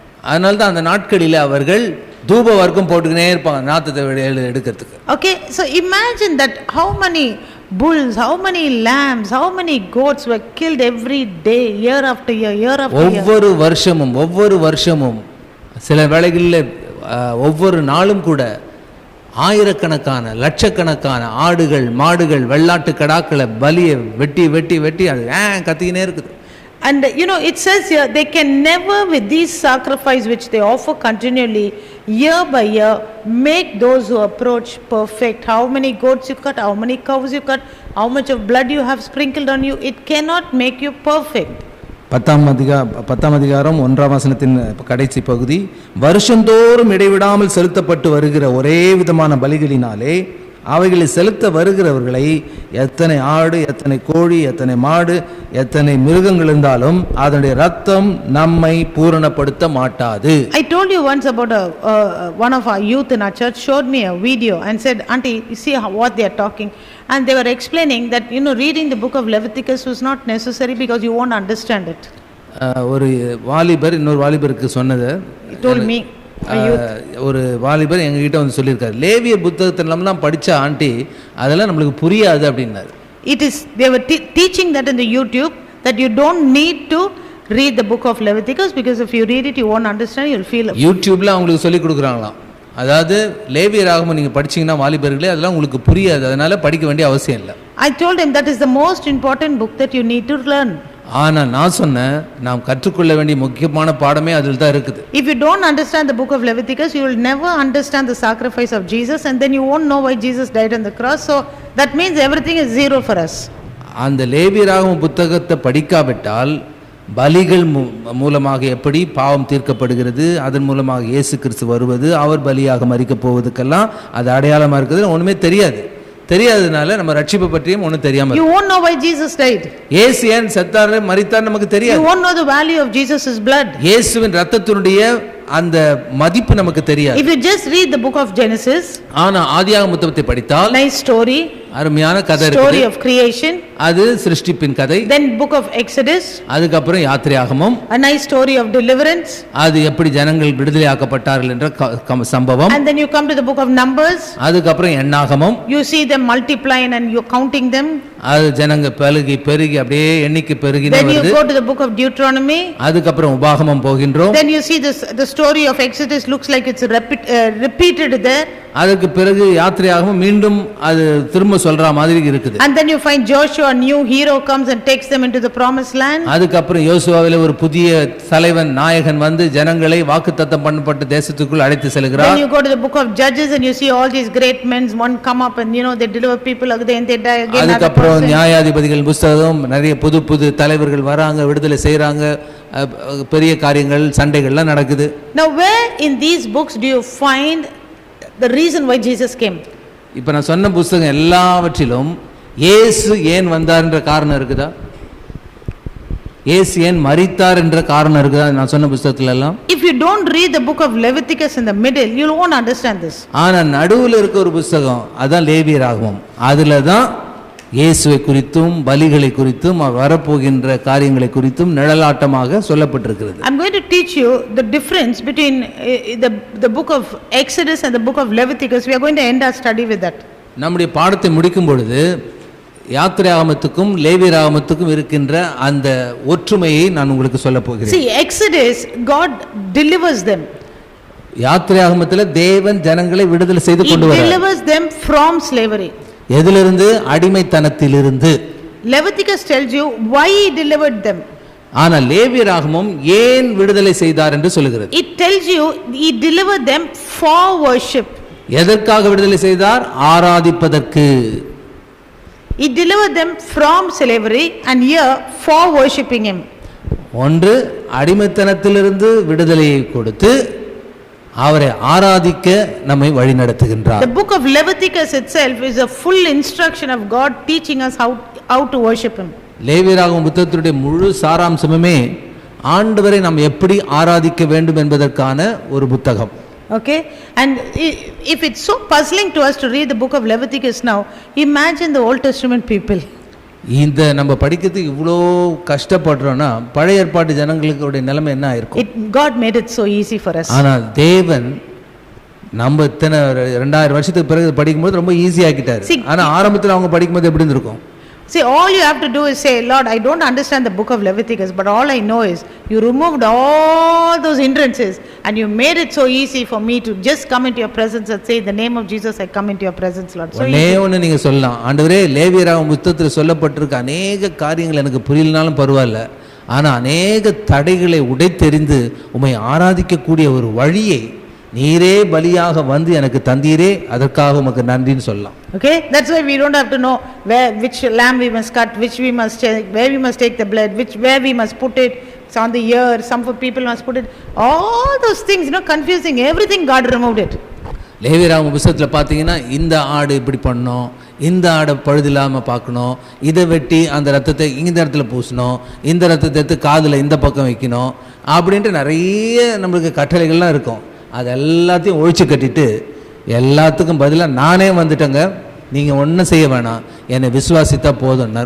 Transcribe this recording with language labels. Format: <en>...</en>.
<ta>அதனால தான் அந்த நாட்களிலே அவர்கள் தூப வர்க்கம் போட்டுக்கினே இருப்பாங்க நாத்தத்தை எடுக்கிறதுக்கு.</ta> <en>Okay, so imagine that how many bulls, how many lambs, how many goats were killed every day, year after year, year after year.</en> <ta>ஒவ்வொரு வருஷமும் சில வேளைகளில் ஒவ்வொரு நாளும் கூட ஆயிரக்கணக்கான லட்சக்கணக்கான ஆடுகள் மாடுகள் வெள்ளாட்டு கடாக்களை பலியை வெட்டி வெட்டி வெட்டி அது கத்திக்கினே இருக்குது.</ta> <en>And it says here they can never with these sacrifice which they offer continually year by year make those who approach perfect. How many goats you cut, how many cows you cut, how much of blood you have sprinkled on you, it cannot make you perfect.</en> <ta>10ஆம் அதிகாரம் 1ஆம் வசனத்தின் கடைசி பகுதி, வருஷந்தோறும் இடைவிடாமல் செலுத்தப்பட்டு வருகிற ஒரே விதமான பலிகளினாலே அவைகளை செலுத்த வருகிறவர்களை எத்தனை ஆடு எத்தனை கோழி எத்தனை மாடு எத்தனை மிருகங்கள் இருந்தாலும் அதனுடைய ரத்தம் நம்மை பூரணப்படுத்த மாட்டாது.</ta> <en>I told you once about one of our youth in our church showed me a video and said, "Auntie, you see what they are talking," and they were explaining that reading the book of Leviticus was not necessary because you won't understand it.</en> <ta>ஒரு வாலிபர் இன்னொரு வாலிபருக்கு சொன்னது,</ta> <en>he told me</en> <ta>ஒரு வாலிபர் எங்ககிட்ட வந்து சொல்லியிருக்காரு, லேவியர் புத்தகத்திலாம் படிச்சா ஆண்டி அதெல்லாம் நம்மளுக்கு புரியாது அப்படின்னாரு.</ta> <en>It is they were teaching that in the YouTube that you don't need to read the book of Leviticus because if you read it you won't understand, you'll feel.</en> <ta>YouTubeல அவங்களுக்கு சொல்லி கொடுக்குறாங்களாம். அதாவது லேவியராகமம் நீங்க படிச்சீங்கன்னா வாலிபர்களே அதெல்லாம் உங்களுக்கு புரியாது, அதனால படிக்க வேண்டிய அவசியம் இல்லை.</ta> <en>I told him that is the most important book that you need to learn.</en> <ta>ஆனா நான் சொன்னேன், நாம் கற்றுக்கொள்ள வேண்டிய முக்கியமான பாடமே அதில் தான் இருக்குது.</ta> <en>If you don't understand the book of Leviticus, you will never understand the sacrifice of Jesus and then you won't know why Jesus died on the cross. So that means everything is zero for us.</en> <ta>அந்த லேவியராகமம் புத்தகத்தை படிக்காவிட்டால் பலிகள் மூலமாக எப்படி பாவம் தீர்க்கப்படுகிறது, அதன் மூலமாக இயேசு கிறிஸ்து வருவது, அவர் பலியாக மரிக்கப் போவதுக்கெல்லாம் அது அடையாளமா இருக்குது, ஒண்ணுமே தெரியாததுனால நம்ம ரட்சிப்பை பற்றியும் ஒன்றும் தெரியாம.</ta> <en>You won't know why Jesus died.</en> <ta>இயேசு ஏன் செத்தார் மரித்தார் நமக்கு தெரியாது.</ta> <en>You won't know the value of Jesus' blood.</en> <ta>இயேசுவின் இரத்தத்தினுடைய அந்த மதிப்பு நமக்கு தெரியாது.</ta> <en>If you just read the book of Genesis,</en> <ta>ஆனா ஆதியாகம புத்தகத்தை படித்தால்</ta> <en>nice story,</en> <ta>அருமையான கதை இருக்கு.</ta> <en>Story of creation,</en> <ta>அது சிருஷ்டிப்பின் கதை.</ta> <en>Then book of Exodus,</en> <ta>அதுக்கு அப்புறம் யாத்திரையாகமம்,</ta> <en>a nice story of deliverance,</en> <ta>அது எப்படி ஜனங்கள் விடுதலையாக்கப்பட்டார்கள் என்ற சம்பவம்.</ta> <en>And then you come to the book of Numbers,</en> <ta>அதுக்கு அப்புறம் எண்ணாகமம்,</ta> <en>you see them multiplying and you counting them.</en> <ta>அது ஜனங்க பெருகி அப்படியே எண்ணிக்கை பெருகினே வருது.</ta> <en>Then you go to the book of Deuteronomy,</en> <ta>அதுக்கு அப்புறம் உபாகமம் போகின்றோம்.</ta> <en>Then you see the story of Exodus looks like it's repeated there.</en> <ta>அதுக்கு பிறகு யாத்திரையாகவும் மீண்டும் அது திரும்ப சொல்ற மாதிரி இருக்குது.</ta> <en>And then you find Joshua, a new hero comes and takes them into the promised land.</en> <ta>அதுக்கு அப்புறம் யோசுவாவிலே ஒரு புதிய தலைவன் நாயகன் வந்து ஜனங்களை வாக்குத்தத்தம் பண்ணப்பட்ட தேசத்துக்குள் அழைத்து செல்கிறார்.</ta> <en>Then you go to the book of Judges and you see all these great men, one come up and they deliver people again, they die again.</en> <ta>அதுக்கு அப்புறம் நியாயாதிபதிகள் புத்தகம், நிறைய புது தலைவர்கள் வராங்க, விடுதலை செய்றாங்க, பெரிய காரியங்கள் சண்டைகள்லாம் நடக்குது.</ta> <en>Now where in these books do you find the reason why Jesus came?</en> <ta>இப்போ நான் சொன்ன புத்தகம் எல்லாவற்றிலும் இயேசு ஏன் வந்தார் என்ற காரணம் இருக்குதா, இயேசு ஏன் மரித்தார் என்ற காரணம் இருக்குதா நான் சொன்ன புத்தகத்துல எல்லாம்?</ta> <en>If you don't read the book of Leviticus in the middle, you won't understand this.</en> <ta>ஆனா நடுவுல இருக்க ஒரு புத்தகம் அதான் லேவியராகமம், அதுல தான் இயேசுவை குறித்தும் பலிகளை குறித்தும் வரப்போகின்ற காரியங்களை குறித்தும் நிழலாட்டமாக சொல்லப்பட்டிருக்கிறது.</ta> <en>I'm going to teach you the difference between the book of Exodus and the book of Leviticus. We are going to end our study with that.</en> <ta>நம்முடைய பாடத்தை முடிக்கும் பொழுது யாத்திரையாகமத்துக்கும் லேவியராகமத்துக்கும் இருக்கின்ற அந்த ஒற்றுமையை நான் உங்களுக்கு சொல்ல போகிறேன்.</ta> <en>See, Exodus, God delivers them.</en> <ta>யாத்திரையாகமத்தில் தேவன் ஜனங்களை விடுதலை செய்து கொண்டு வரார்.</ta> <en>He delivers them from slavery.</en> <ta>எதிலிருந்து? அடிமைத்தனத்திலிருந்து.</ta> <en>Leviticus tells you why he delivered them.</en> <ta>ஆனா லேவியராகமம் ஏன் விடுதலை செய்தார் என்று சொல்கிறது.</ta> <en>It tells you he delivered them for worship.</en> <ta>எதற்காக விடுதலை செய்தார்? ஆராதிப்பதற்கு.</ta> <en>He delivered them from slavery and here for worshipping him.</en> <ta>ஒன்று அடிமைத்தனத்திலிருந்து விடுதலையை கொடுத்து அவரை ஆராதிக்க நம்மை வழிநடத்துகின்றார்.</ta> <en>The book of Leviticus itself is a full instruction of God teaching us how to worship him.</en> <ta>லேவியராகமம் புத்தகத்தினுடைய முழு சாராம்சமுமே ஆண்டவரை நாம் எப்படி ஆராதிக்க வேண்டும் என்பதற்கான ஒரு புத்தகம்.</ta> <en>Okay, and if it's so puzzling to us to read the book of Leviticus now, imagine the Old Testament people.</en> <ta>இந்த நம்ம படிக்கிறதுக்கு இவ்வளோ கஷ்டப்படுறோம்னா பழைய ஏற்பாட்டு ஜனங்களுடைய நிலைமை என்ன ஆயிருக்கும்?</ta> <en>God made it so easy for us.</en> <ta>ஆனால் தேவன் நம்ம இத்தனை 2000 வருஷத்துக்கு பிறகு படிக்கும்போது ரொம்ப ஈஸி ஆக்கிட்டாரு. ஆனா ஆரம்பத்தில் அவங்க படிக்கும்போது எப்படி இருந்திருக்கும்?</ta> <en>See, all you have to do is say, Lord, I don't understand the book of Leviticus, but all I know is you removed all those hindrances and you made it so easy for me to just come into your presence and say, in the name of Jesus, I come into your presence, Lord. So</en> <ta>ஒண்ணு நீங்க சொல்லலாம், ஆண்டவரே லேவியராகமம் புத்தகத்தில் சொல்லப்பட்டிருக்க அநேக காரியங்கள் எனக்கு புரியலனாலும் பரவாயில்ல, ஆனா அநேக தடைகளை உடைத்தெறிந்து உம்மை ஆராதிக்கக்கூடிய ஒரு வழியை நீரே பலியாக வந்து எனக்கு தந்தீரே, அதற்காக உமக்கு நன்றின்னு சொல்லலாம்.</ta> <en>Okay, that's why we don't have to know which lamb we must cut, which we must take, where we must take the blood, where we must put it. It's on the ear, some people must put it. All those things, confusing. Everything God removed it.</en> <ta>லேவியராகமம் புத்தகத்தில் பார்த்தீங்கன்னா இந்த ஆடு இப்படி பண்ணணும், இந்த ஆடை பழுதில்லாமல் பார்க்கணும், இதை வெட்டி அந்த ரத்தத்தை இந்த இடத்துல பூசணும், இந்த ரத்தத்தை எடுத்து காதில் இந்த பக்கம் வைக்கணும் அப்படின்ட்டு நிறைய நம்மளுக்கு கட்டளைகள்லாம் இருக்கும். அது எல்லாத்தையும் ஒழிச்சு கட்டிட்டு எல்லாத்துக்கும் பதிலாக நானே வந்துட்டேங்க, நீங்க ஒன்றும் செய்ய வேணாம், என்னை விசுவாசித்தா போதும்.</ta>